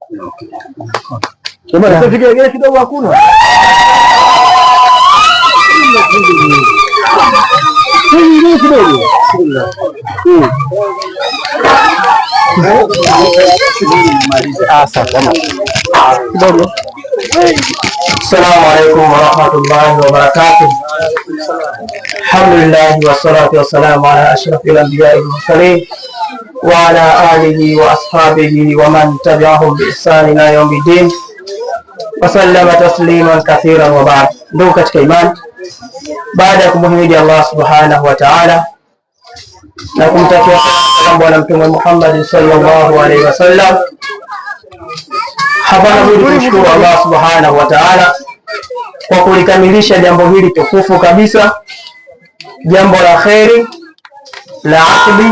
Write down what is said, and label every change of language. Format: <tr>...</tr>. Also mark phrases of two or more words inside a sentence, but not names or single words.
<sw>Tufikie kidogo hakuna. Hii kidogo. Kidogo.</sw> <ar>السلام عليكم ورحمة الله وبركاته. الحمد لله والصلاة والسلام على أشرف الأنبياء والمرسلين وعلى آله وأصحابه ومن تبعهم بإحسان إلى يوم الدين وسلم تسليما كثيرا وبعد.</ar> <sw>Ndugu katika imani, baada ya kumhimidi Allah</sw> <ar>سبحانه وتعالى</ar> <sw>na kumtakia salamu Bwana Mtume Muhammad</sw> <ar>صلى الله عليه وسلم,</ar> <sw>hapana budi kumshukuru Allah</sw> <ar>سبحانه وتعالى</ar> <sw>kwa kulikamilisha jambo hili tukufu kabisa, jambo la kheri la akdi.</sw>